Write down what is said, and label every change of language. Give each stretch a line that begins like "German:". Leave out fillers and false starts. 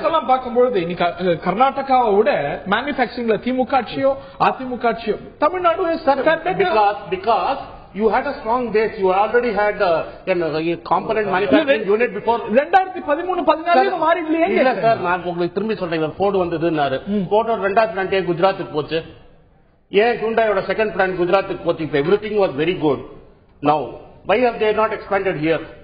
Tamil: பார்க்கும்போது கர்நாடகாவை விட மேனுபேக்சரிங்ல திமுக ஆட்சியோ AIADMK ஆட்சியோ Tamil Nadu
English: because you had a strong base, you already had a component manufacturing unit before.
Tamil: 2013-14 மாறிடலையே. இல்ல sir, நான் உங்களுக்கு திரும்பி சொல்றேன், போர்டு வந்ததுன்னாரு. போர்டோட 2வது பிளான்ட் ஏன் குஜராத்துக்கு போச்சு, ஏன் ஹுண்டாயோட 2nd பிளான்ட் குஜராத்துக்கு போச்சு?
English: இப்ப everything was very good. Now why have they not expanded here?